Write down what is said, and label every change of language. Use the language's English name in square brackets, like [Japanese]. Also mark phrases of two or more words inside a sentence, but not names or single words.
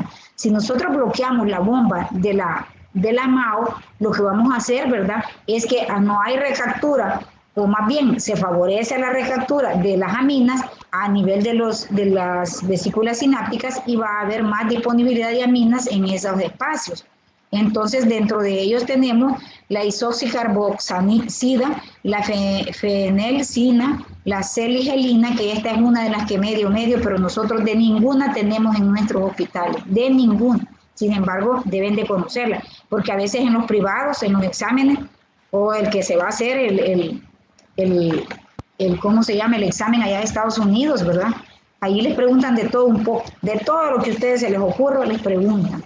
[Spanish] Si nosotros bloqueamos la bomba de la MAO, lo que vamos a hacer, ¿verdad?, es que no hay recaptura, o más bien se favorece la recaptura de las aminas a nivel de las vesículas sinápticas, y va a haber más disponibilidad de aminas en esos espacios. Entonces, dentro de ellos tenemos la isoxicarboxamida, la fenelcina, la celigelina, que esta es una de las que medio, pero nosotros de ninguna tenemos en nuestros hospitales, de ninguna. Sin embargo, deben de conocerla, porque a veces en los privados, en los exámenes, o el que se va a hacer ¿cómo se llama? El examen allá de Estados Unidos, ¿verdad? Ahí les preguntan de todo un poco, de todo lo que a ustedes se les ocurra, les preguntan.